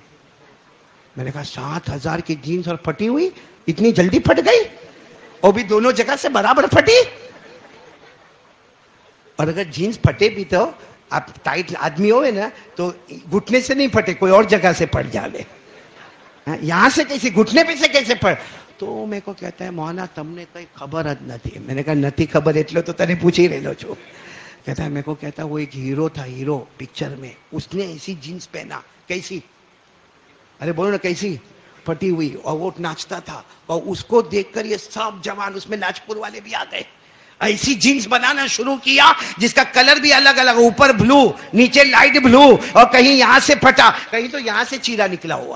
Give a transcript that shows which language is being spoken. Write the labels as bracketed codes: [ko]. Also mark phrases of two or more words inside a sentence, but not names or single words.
[ur] میں نے کہا 7,000 کی جینس اور پھٹی ہوئی, اتنی جلدی پھٹ گئی, اور بھی دونوں جگہ سے برابر پھٹی. اور اگر جینس پھٹے بھی تو آپ ٹائٹ آدمی ہوئے نا تو گھٹنے سے نہیں پھٹے, کوئی اور جگہ سے پھٹ جاوے. یہاں سے کیسے, گھٹنے پہ سے کیسے پھٹ؟ تو میرے کو کہتا ہے مولانا تم نے کوئی خبر [gu] જ નથી. [ur] میں نے کہا [gu] નથી خبر એટલે તો તને પૂછી રહેલો છું. [ur] کہتا ہے میرے کو, کہتا ہے وہ ایک ہیرو تھا, ہیرو پکچر میں, اس نے ایسی جینس پہنا. کیسی؟ ارے بولو نا کیسی؟ پھٹی ہوئی, اور وہ ناچتا تھا, اور اس کو دیکھ کر یہ سب جوان, اس میں لاجپور والے بھی آ گئے, ایسی جینس بنانا شروع کیا جس کا کلر بھی الگ الگ, اوپر بلو, نیچے [en] light blue, [ur] اور کہیں یہاں سے پھٹا, کہیں تو یہاں سے چیرا نکلا ہوا.